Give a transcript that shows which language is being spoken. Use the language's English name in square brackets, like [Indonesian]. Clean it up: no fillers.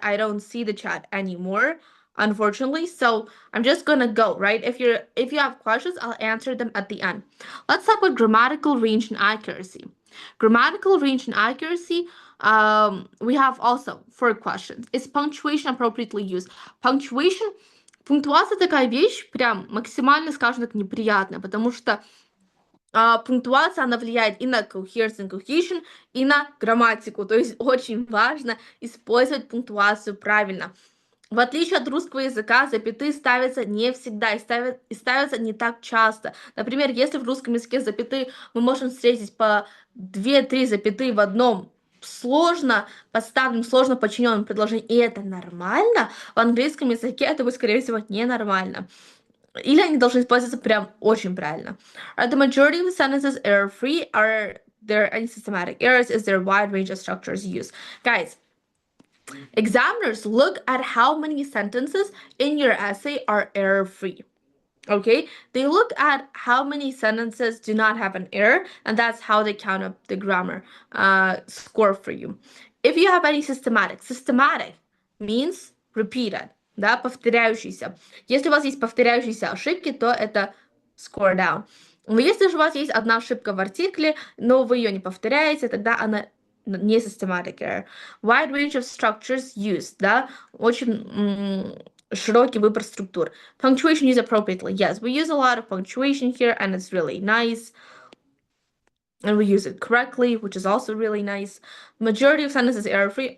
[English] I don't see the chat anymore, unfortunately. So I'm just gonna go, right? If you have questions, I'll answer them at the end. Let's talk about grammatical range and accuracy. Grammatical range and accuracy. We have also 4 questions. Is punctuation appropriately used? [Russian] Punctuation, пунктуация такая вещь, прям максимально, скажем так, неприятная, потому что пунктуация, она влияет и на coherence and cohesion, и на грамматику. То есть очень важно использовать пунктуацию правильно. В отличие от русского языка, запятые ставятся не всегда и ставятся не так часто. Например, если в русском языке запятые мы можем встретить по 2-3 запятые в одном сложно поставленном, сложно подчиненном предложении, и это нормально, в английском языке это будет, скорее всего, ненормально. Или они должны использоваться прям очень правильно. [English] Are the majority of the sentences error-free? Are there any systematic errors? Is there a wide range of structures used? Guys, examiners look at how many sentences in your essay are error-free. Okay, they look at how many sentences do not have an error, and that's how they count up the grammar score for you. If you have any systematic means repeated, [Russian] да, повторяющийся. Если у вас есть повторяющиеся ошибки, то это [English] score down. [Russian] Но если же у вас есть одна ошибка в артикле, но вы ее не повторяете, тогда она не systematic error. [English] Wide range of structures used, [Russian] да, очень широкий выбор структур. [English] Punctuation used appropriately. Yes, we use a lot of punctuation here, and it's really nice. And we use it correctly, which is also really nice. Majority of sentences error-free.